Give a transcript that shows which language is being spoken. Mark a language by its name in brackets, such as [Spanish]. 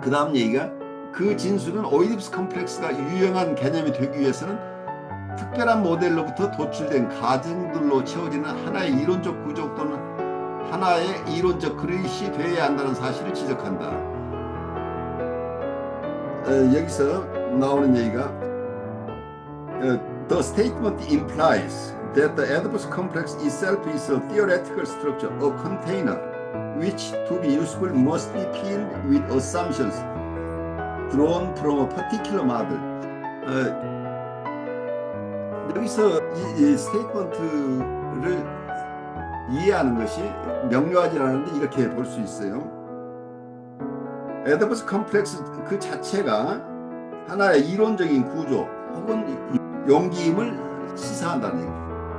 [Korean] 그 다음 얘기가 그 진술은 오이디푸스 컴플렉스가 유용한 개념이 되기 위해서는 특별한 모델로부터 도출된 가정들로 채워지는 하나의 이론적 구조 또는 하나의 이론적 그릇이 되어야 한다는 사실을 지적한다. 여기서 나오는 얘기가 [English] The statement implies that the Oedipus complex itself is a theoretical structure, a container, which to be useful must be filled with assumptions drawn from a particular model. [Korean] 여기서 이 스테이트먼트를 이해하는 것이 명료하지 않은데 이렇게 볼 수 있어요. 에디푸스 컴플렉스 그 자체가 하나의 이론적인 구조 혹은 용기임을 시사한다는 얘기예요.